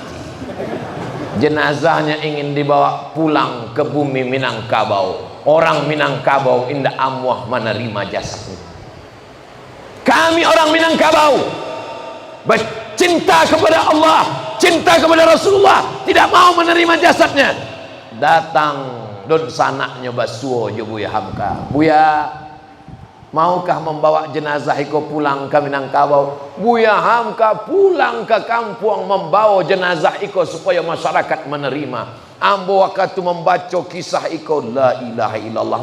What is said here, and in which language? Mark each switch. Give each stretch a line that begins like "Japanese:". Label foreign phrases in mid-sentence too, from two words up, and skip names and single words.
Indonesian: Jenazahnya ingin dibawa pulang ke bumi Minangkabau.
Minangkabau: Orang Minangkabau indah amuah menerima jasadnya.
Indonesian: Kami orang Minangkabau bercinta kepada Allah, cinta kepada Rasulullah, tidak mau menerima jasadnya.
Minangkabau: Datang don sanaknya basuo jo Buya Hamka.
Indonesian: Buya, maukah membawa jenazah iko pulang ke Minangkabau? Buya Hamka pulang ke kampung membawa jenazah iko supaya masyarakat menerima. Ambo waktu membaca kisah iko,
Arabic: لا إله إلا الله.